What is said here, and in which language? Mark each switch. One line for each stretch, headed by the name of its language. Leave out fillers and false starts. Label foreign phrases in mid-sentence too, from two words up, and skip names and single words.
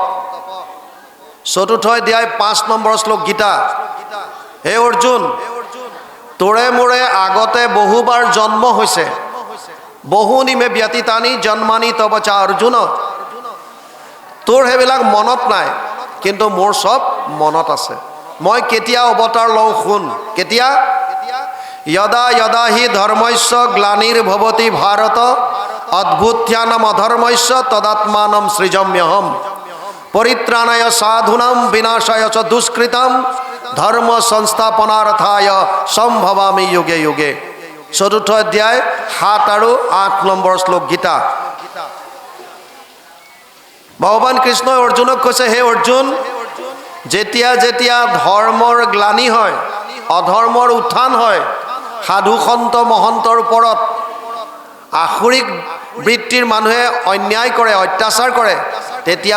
Assamese: চতুৰ্থ অধ্যায় 5 নম্বৰ শ্লোক গীতা হে অৰ্জুন তোৰে মোৰে আগতে বহুবাৰ জন্ম হৈছে
Sanskrit: বহু নিমে ব্যতীতানি জন্মানি তবচা
Assamese: অৰ্জুন তোৰ সেইবিলাক মনত নাই কিন্তু মোৰ সব মনত আছে মই কেতিয়া অৱতাৰ লওঁ শুন কেতিয়া
Sanskrit: यदा यदा हि धर्मस्य ग्लानिर्भवति भारत अद्भुत्यानाम अधर्मस्य तदात्मानं सृजाम्यहम् परित्राणाय साधूनां विनाशाय च दुष्कृतां धर्म संस्थापनार्थाय सम्भवामि युगे युगे
Hindi: चतुर्थ अध्याय 7 और 8
Assamese: নম্বৰ শ্লোক গীতা ভগৱান কৃষ্ণই অৰ্জুনক কৈছে হে অৰ্জুন যেতিয়া যেতিয়া ধৰ্মৰ গ্লানি হয় অধৰ্মৰ উত্থান হয় সাধু সন্ত মহন্তৰ ওপৰত আখৰিক বৃত্তিৰ মানুহে অন্যায় কৰে অত্যাচাৰ কৰে তেতিয়া